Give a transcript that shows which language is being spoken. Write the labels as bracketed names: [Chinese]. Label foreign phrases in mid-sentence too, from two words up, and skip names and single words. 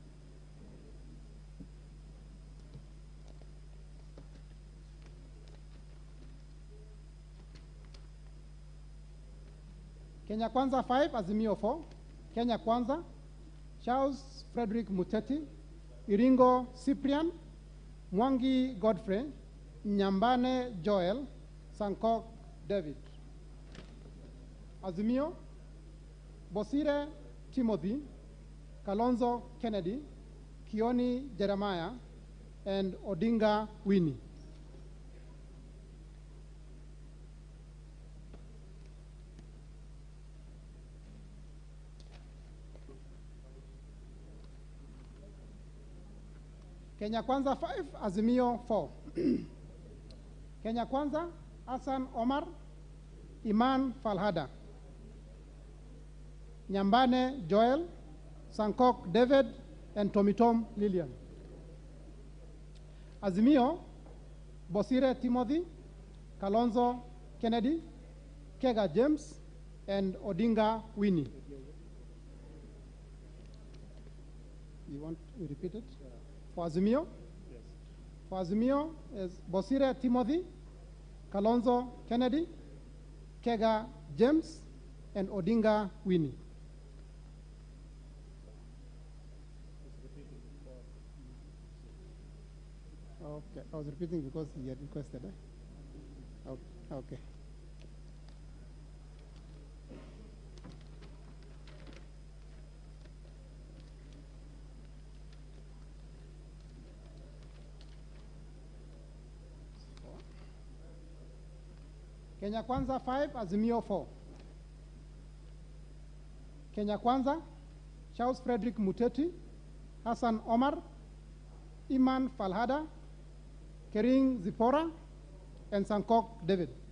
[English] Kenya Kwanza 5, Azimio 4. Kenya Kwanza, Charles Frederick Muteti, Iringo Cyprian, Mwangi Godfrey, Nyambane Joel, Sankok David. Azimio, Bosire Timothy, Kalonzo Kennedy, Kioni Jeremiah, and Odinga Winnie. Kenya Kwanza 5, Azimio 4. Kenya Kwanza, Hassan Omar, Iman Falhada, Nyambane Joel, Sankok David, and Tomitom Lillian. Azimio, Bosire Timothy, Kalonzo Kennedy, Kega James, and Odinga Winnie. You want to repeat it? For Azimio? Yes. For Azimio is Bosire Timothy, Kalonzo Kennedy, Kega James, and Odinga Winnie. Okay, I was repeating because he had requested. Okay. Kenya Kwanza 5, Azimio 4. Kenya Kwanza, Charles Frederick Muteti, Hassan Omar, Iman Falhada, Kering Zipora, and Sankok David.